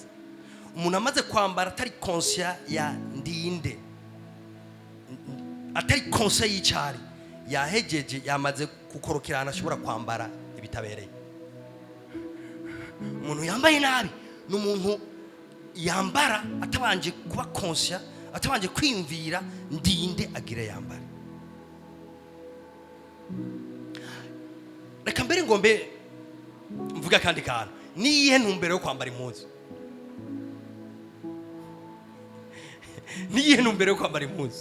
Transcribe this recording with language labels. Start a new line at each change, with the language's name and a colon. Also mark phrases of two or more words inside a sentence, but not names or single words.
Rundi: Umuntu amaze kwambara atari conscious ya ndinde, atari conscious y'icyari, yahegeje yamaze gukorokerana ashobora kwambara ibitabereye. Umuntu yambaye nabi ni umuntu yambara atabanje kuba conscious, atabanje kwimvira ndinde agira yambara. Reka mbere ngombe mvuga kandi kantu, niyihe ntumbero yo kwambara impuzu? Niyihe ntumbero yo kwambara impuzu?